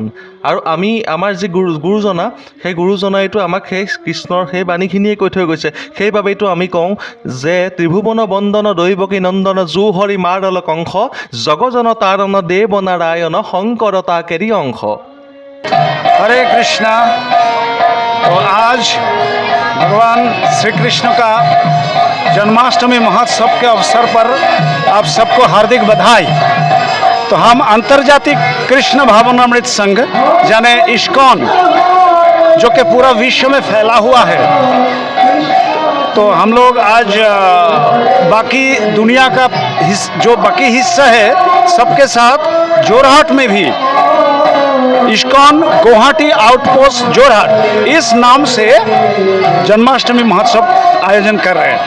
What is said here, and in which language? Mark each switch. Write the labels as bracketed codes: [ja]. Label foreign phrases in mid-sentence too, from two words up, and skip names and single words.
[as] আৰু আমাৰ যি গুৰুজনা সেই গুৰুজনাইতো আমাক সেই কৃষ্ণৰ সেই বাণীখিনিয়ে কৈ থৈ গৈছে। সেইবাবেইতো আমি কওঁ যে ত্ৰিভুৱন বন্দন দৈৱকী নন্দন জু হৰি মাৰল কংস জগজন তাৰণ দেৱ নাৰায়ণ শংকৰ তাকেৰি অংশ। [hi] हरे कृष्णा। तो आज भगवान श्री कृष्ण का जन्माष्टमी महोत्सव के अवसर पर आप सबको हार्दिक बधाई। तो हम अंतर्जातीय कृष्ण भावनामृत संघ यानी इस्कॉन जो कि पूरा विश्व में फैला हुआ है, तो हम लोग आज बाकी दुनिया का जो बाकी हिस्सा है सबके साथ जोरहाट में भी इस्कॉन गुवाहाटी आउटपोस्ट जोरहाट इस नाम से जन्माष्टमी महोत्सव आयोजन कर रहे हैं।